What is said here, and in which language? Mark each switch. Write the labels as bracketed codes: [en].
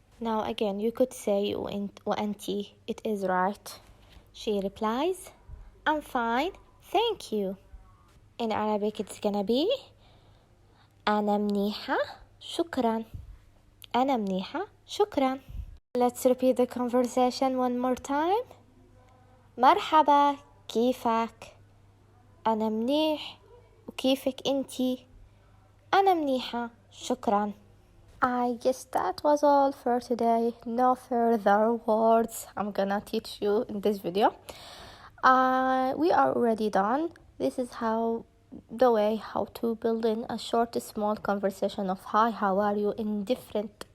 [en] Now again you could say وأنتي, it is right. She replies, I'm fine, thank you. In Arabic it's gonna be [ar] أنا منيحة, شكرا. أنا منيحة, شكرا. [en] Let's repeat the conversation one more time. [ar] مرحبا, كيفك؟ أنا منيح, وكيفك أنتي؟ أنا منيحة, شكرا. [en] I guess that was all for today. No further words I'm gonna teach you in this video. We are already done. This is the way how to build in a short, small conversation of hi, how are you, in different